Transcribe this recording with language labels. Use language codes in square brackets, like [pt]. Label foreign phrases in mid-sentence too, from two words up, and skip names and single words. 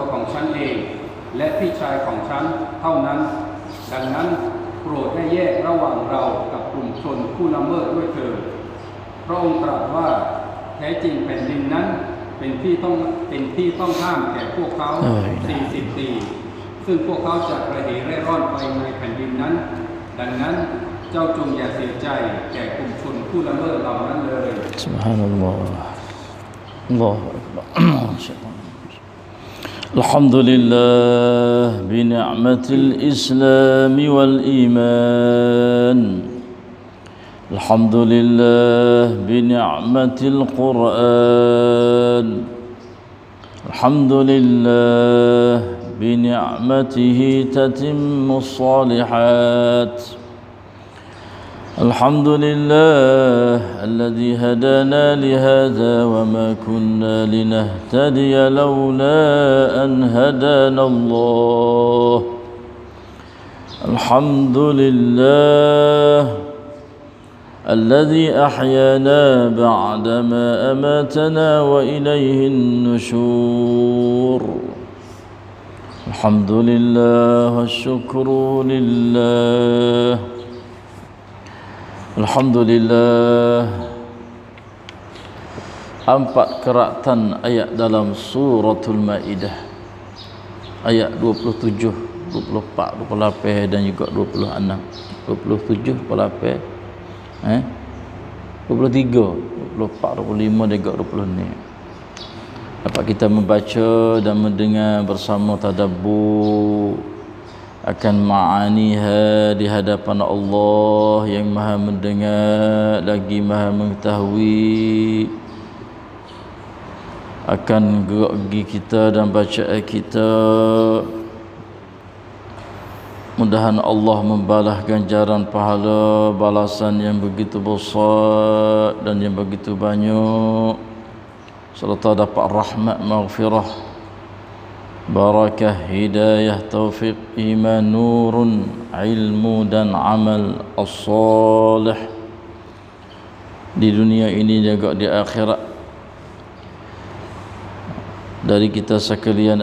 [th] ของฉันเองและพี่ชายของฉันเท่านั้นดังนั้นโปรดให้แยกระหว่างเรากับกลุ่มชนผู้ละเมิดด้วยเถิดพระองค์ตรัสว่าแท้จริงแผ่นดินนั้นเป็นที่ต้องห้ามแก่พวกเขา40 ปีซึ่งพวกเขาจะระเหเร่ร่อนไปในแผ่นดินนั้นดังนั้นเจ้าจงอย่าเสียใจแก่กลุ่มชนผู้ละเมิดเหล่านั้นเลย [ar] سبحان الله. الله أكبر. الحمد لله بنعمة الإسلام والإيمان. الحمد لله بنعمة القرآن. الحمد لله بنعمته تتم الصالحات. الحمد لله الذي هدانا لهذا وما كنا لنهتدي لولا أن هدانا الله الحمد لله الذي أحيانا بعدما أماتنا وإليه النشور الحمد لله والشكر لله Alhamdulillah. [ms] 4 keratan ayat dalam suratul Maidah, ayat 27, 24, 28 dan juga 26. 27, 28, 23, 24, 25 dan juga 20 ni. Dapat kita membaca dan mendengar bersama tadabbur akan ma'aniha di hadapan Allah yang maha mendengar lagi maha mengetahui akan gerak gigi kita dan bacaan kita. Mudahan Allah membalas ganjaran pahala balasan yang begitu besar dan yang begitu banyak serta dapat rahmat maghfirah barakah, hidayah, taufiq, iman, nurun, ilmu dan amal as-salih di dunia ini juga di akhirat dari kita sekalian.